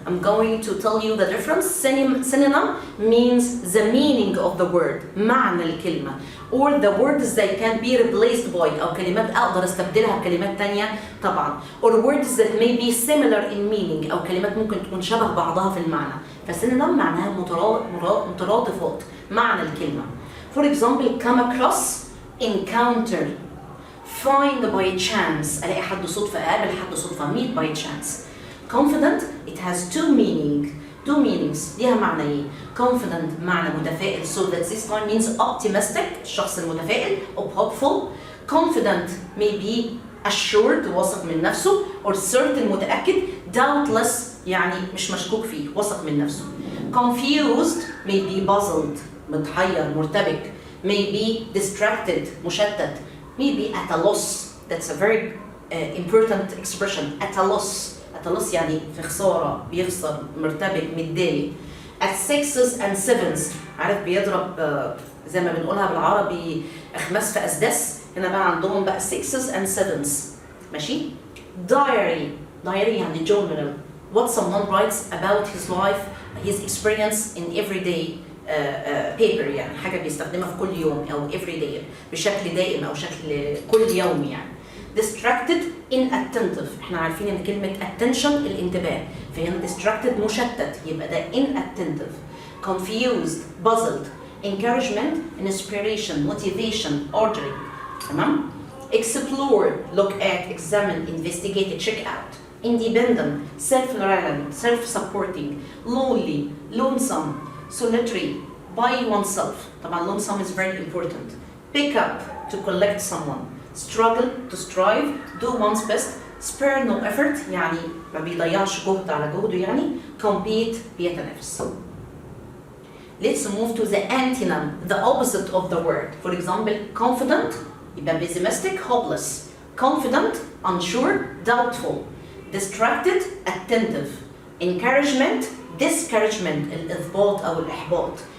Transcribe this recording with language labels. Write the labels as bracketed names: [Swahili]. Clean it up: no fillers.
[English] I'm going to tell you the difference. Synonym means the meaning of the word, [Arabic] معنى الكلمة. [English] Or the words that can be replaced by [Arabic] أو كلمات أقدر استبدلها بكلمات تانية طبعا. [English] Or words that may be similar in meaning [Arabic] أو كلمات ممكن تكون شبه بعضها في المعنى. فسينونيم معناها مترادفات معنى الكلمة. [English] For example, come across, encounter, find by chance. [Arabic] ألاقي حد صدفة أقابل حد صدفة [English] meet by chance. Confident, it has two meanings. [Arabic] ليها معنى ايه؟ [English] Confident [Arabic] معنى متفائل, [English] so that this one means optimistic, [Arabic] الشخص المتفائل, [English] or hopeful. Confident may be assured, [Arabic] واثق من نفسه, [English] or certain متأكد, doubtless [Arabic] يعني مش مشكوك فيه, [English] واثق من نفسه. Confused may be puzzled, [Arabic] متحير, مرتبك, [English] may be distracted, مشتت, may be at a loss. That's a very important expression, at a loss. [Arabic] أتلص يعني في خسارة, بيخسر, مرتبك, متضايق. [English] At 6s and 7s, [Arabic] عارف بيضرب زي ما بنقولها بالعربي أخماس في أسداس, هنا بقى عندهم بقى 6s and 7s. ماشي؟ Diary يعني journal. [English] What someone writes about his life, his experience in everyday paper, [Arabic] يعني حاجة بيستخدمها في كل يوم أو everyday بشكل دائم أو شكل كل يوم يعني. [English] Distracted, inattentive. [Arabic] احنا عارفين ان كلمة attention الانتباه, فهنا distracted مشتت, يبقى ده inattentive. [English] Confused, puzzled. Encouragement, inspiration, motivation, ordering. [Arabic] تمام? [English] Explore, look at, examine, investigate, check out. Independent, self-reliant, self-supporting. Lonely, lonesome, solitary, by oneself. طبعا lonesome is very important. Pick up, to collect someone. Struggle, to strive, do one's best. Spare no effort, [Arabic] يعني ما بيضيعش جهد على جهده يعني. [English] Compete, بيتنافس. Let's move to the antonym, the opposite of the word. For example, confident, يبقى pessimistic, hopeless. Confident, unsure, doubtful. Distracted, attentive. [Arabic] Encouragement, discouragement, الإثباط أو الإحباط.